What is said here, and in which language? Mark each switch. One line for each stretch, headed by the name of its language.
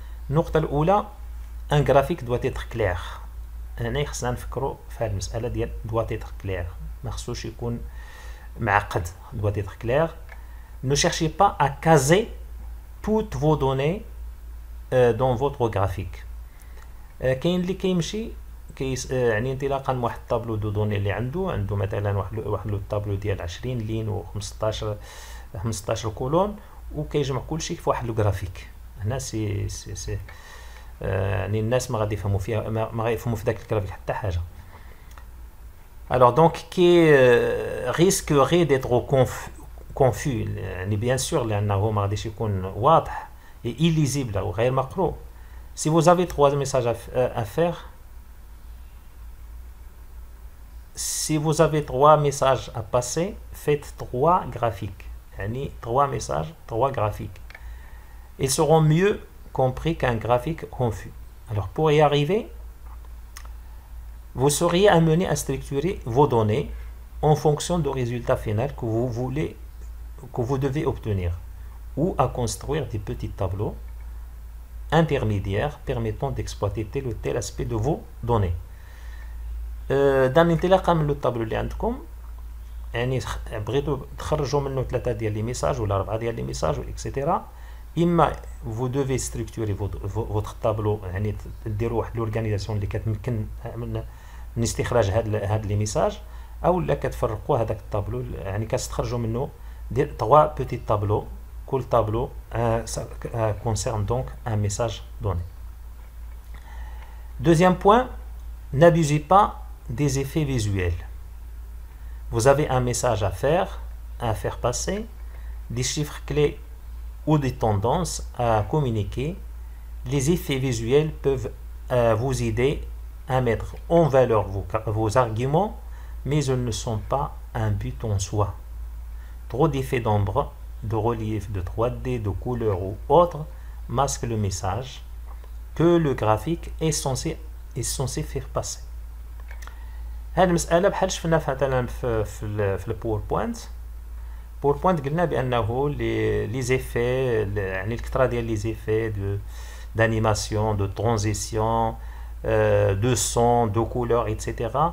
Arabic: النقطة الأولى ان جرافيك doit être clair. هنا خصنا نفكروا في هاد المسألة ديال doit être clair، ما خصوش يكون معقد.
French: doit être clair. Ne cherchez pas à caser toutes vos données dans votre graphique.
Arabic: كاين اللي كيمشي يعني انطلاقا من واحد الطابلو دو دوني اللي عنده مثلا واحد لو طابلو ديال 20 لين و 15 كولون، وكيجمع كلشي في واحد لو جرافيك. هنا سي يعني الناس ما غادي يفهموا فيها، ما غيفهموا في داك الجرافيك حتى حاجه.
French: Alors donc qui risquerait d'être confus يعني bien sûr لأنه ما غاديش يكون واضح et illisible أو غير مقروء. Si vous avez 3 messages à faire, si vous avez 3 messages à passer, faites 3 graphiques. يعني 3 messages, 3 graphiques. Ils seront mieux compris qu'un graphique confus. Alors pour y arriver, vous seriez amené à structurer vos données en fonction du résultat final que vous devez obtenir, ou à construire des petits tableaux intermédiaires permettant d'exploiter tel ou tel aspect de vos données.
Arabic: dans الانطلاقه من لو طابلو اللي عندكم يعني بغيتوا تخرجوا منه 3 ديال لي ميساج ولا 4 ديال لي ميساج اكسيتيرا. اما vous devez structurer votre tableau يعني ديروا واحد لورغانيزاسيون اللي كتمكن من استخراج هاد لي ميساج، او لا كتفرقوا هذاك الطابلو يعني كتخرجوا منه 3 petits tableaux.
French: كل
Arabic: tableau concerne donc un message donné.
French: Deuxième point, n'abusez pas des effets visuels. Vous avez un message à faire passer, des chiffres clés ou des tendances à communiquer. Les effets visuels peuvent vous aider à mettre en valeur vos arguments, mais ils ne sont pas un but en soi. Trop d'effets d'ombre, de relief, de 3D, de couleur ou autre masquent le message que le graphique est censé faire passer.
Arabic: هذه المسألة بحال شفنا مثلا في الباوربوينت. باوربوينت قلنا بأنه لي زيفي يعني الكثرة ديال لي زيفي d'animation, de transition, de son, de couleur, etc.